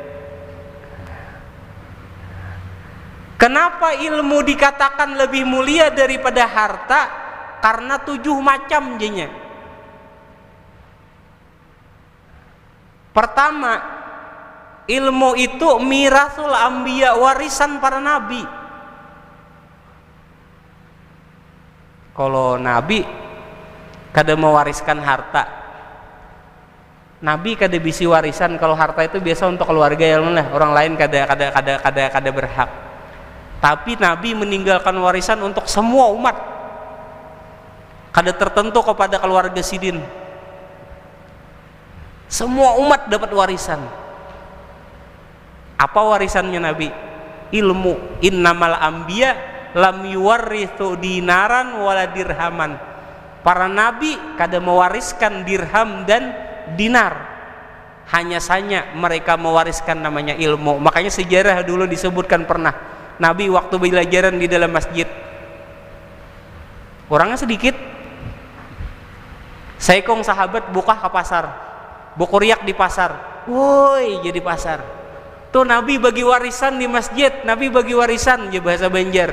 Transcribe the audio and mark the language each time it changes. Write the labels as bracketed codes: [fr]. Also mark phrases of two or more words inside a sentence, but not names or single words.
[id] Kenapa ilmu dikatakan lebih mulia daripada harta? Karena 7 macam jadinya. Pertama, ilmu itu [ar] ميراث الأنبياء, [id] warisan para nabi. [bjn] Kalau nabi kada mewariskan harta, nabi kada bisi warisan. [id] Kalau harta itu biasa untuk keluarga yang lah, orang lain kada berhak. Tapi nabi meninggalkan warisan untuk semua umat, kada tertentu kepada keluarga sidin. Semua umat dapat warisan. Apa warisannya nabi? Ilmu. [ar] إنما الأنبياء لم يورثوا دينارا ولا درهما. [id] Para nabi kada mewariskan dirham dan dinar, hanya saja mereka mewariskan namanya ilmu. Makanya sejarah dulu disebutkan pernah nabi waktu belajaran di dalam masjid, orangnya sedikit, [bjn] saikong sahabat buka ke pasar, bukuriak di pasar, [id] woi jadi pasar tuh nabi bagi warisan di masjid, nabi bagi warisan ya bahasa Banjar.